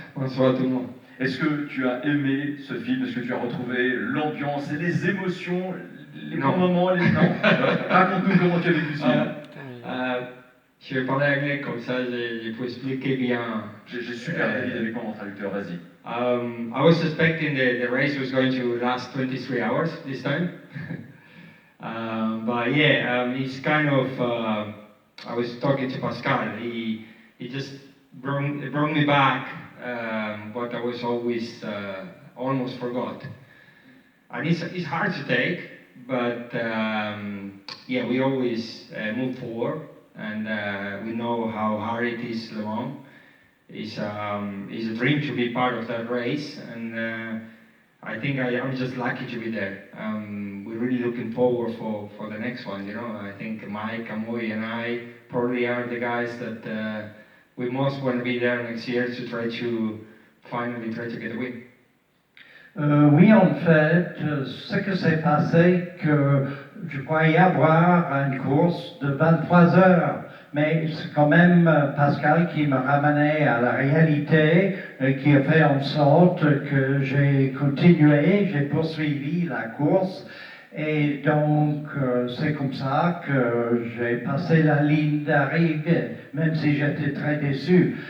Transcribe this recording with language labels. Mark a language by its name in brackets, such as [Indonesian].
[French] Bonsoir à tout le monde. Est-ce que tu as aimé ce film? Est-ce que tu as retrouvé l'ambiance et les émotions, les bons moments, les... Non. Raconte-nous comment tu as vécu ce film. Je vais parler anglais, comme ça je peux expliquer bien. J'ai super David avec moi, mon traducteur, vas-y. [English] I was suspecting the race was going to last 23 hours this time. But yeah, it's kind of, I was talking to Pascal, he just brought me back what I was always almost forgot. And it's hard to take, but yeah, we always move forward, and we know how hard it is, Le Mans. It's a dream to be part of that race, and I think I'm just lucky to be there. We're really looking forward for the next one, you know. I think Mike, Amoy, and I probably are the guys that we most want to be there next year to finally try to get a win. [French] Oui, en fait, ce que s'est passé, que je croyais avoir une course de 23 heures, mais c'est quand même Pascal qui m'a ramené à la réalité, qui a fait en sorte que j'ai continué, j'ai poursuivi la course, et donc c'est comme ça que j'ai passé la ligne d'arrivée, même si j'étais très déçu.